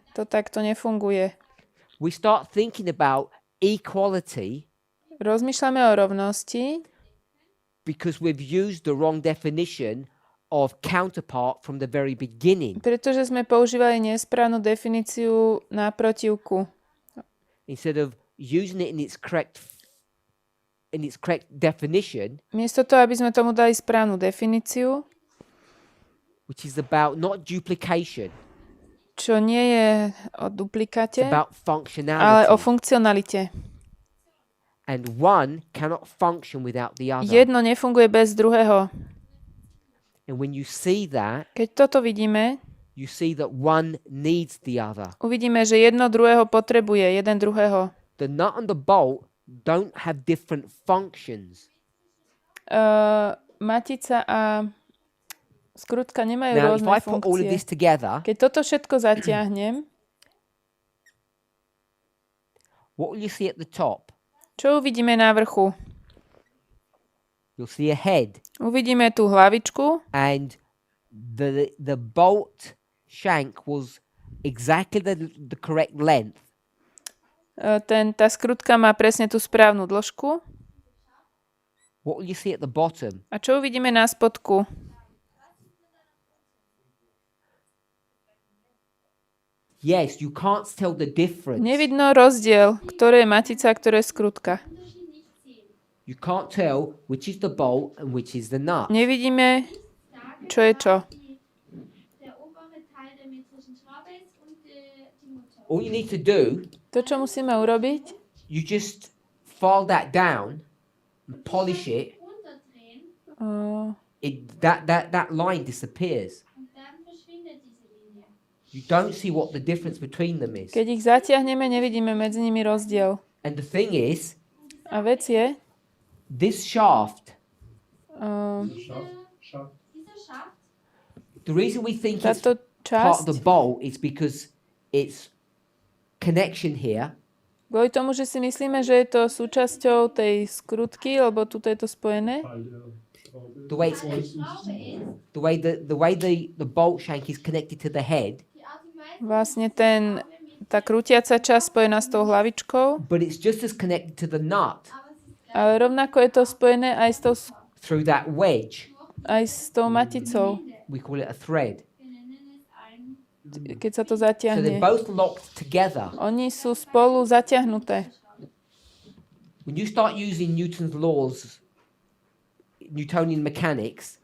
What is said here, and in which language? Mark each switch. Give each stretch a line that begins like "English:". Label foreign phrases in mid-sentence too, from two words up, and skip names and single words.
Slovak: To takto nefunguje.
English: We start thinking about equality
Slovak: Rozmýšľame o rovnosti,
English: because we've used the wrong definition of counterpart from the very beginning.
Slovak: pretože sme používali nesprávnu definíciu náprotivku.
English: Instead of using it in its correct definition,
Slovak: Miesto toho, aby sme tomu dali správnu definíciu,
English: which is about not duplication,
Slovak: čo nie je o
English: it's
Slovak: duplikáte,
English: about
Slovak: ale
English: functionality.
Slovak: o funkcionalite.
English: And one cannot function without the other.
Slovak: Jedno nefunguje bez druhého.
English: And when you see that,
Slovak: Keď toto vidíme,
English: you see that one needs the other.
Slovak: uvidíme, že jedno druhého potrebuje, jeden druhého.
English: The nut and the bolt don't have different functions.
Slovak: Matica a skrutka nemajú
English: Now, if
Slovak: rôzne
English: I put all of this
Slovak: funkcie.
English: together,
Slovak: Keď toto všetko zatiahnem,
English: what will you see at the top?
Slovak: čo uvidíme na vrchu?
English: You'll see a head,
Slovak: Uvidíme tú hlavičku
English: and the bolt shank was exactly the correct length.
Slovak: Tá skrutka má presne tú správnu dĺžku.
English: What will you see at the bottom?
Slovak: A čo uvidíme na spodku?
English: Yes, you can't tell the difference.
Slovak: Nevidno rozdiel, ktoré je matica a ktoré je skrutka.
English: You can't tell which is the bolt and which is the nut.
Slovak: Nevidíme, čo je čo.
English: All you need to do,
Slovak: To, čo musíme urobiť,
English: you just file that down and polish it. That line disappears. You don't see what the difference between them is.
Slovak: keď ich zatiahneme, nevidíme medzi nimi rozdiel.
English: And the thing is,
Slovak: A vec je,
English: this shaft, the reason we think it's
Slovak: táto
English: part of the
Slovak: časť,
English: bolt is because it's connection here.
Slovak: kvôli tomu, že si myslíme, že je to súčasťou tej skrutky, lebo tuto je to spojené,
English: The way it's, the way the bolt shank is connected to the head,
Slovak: vlastne tá krútiaca časť spojená s tou hlavičkou,
English: but it's just as connected to the nut
Slovak: ale rovnako je to spojené aj
English: through that wedge.
Slovak: s tou maticou,
English: We call it a thread.
Slovak: keď sa to
English: So they're
Slovak: zatiahne.
English: both locked together.
Slovak: Oni sú spolu zatiahnuté.
English: When you start using Newton's laws, Newtonian mechanics,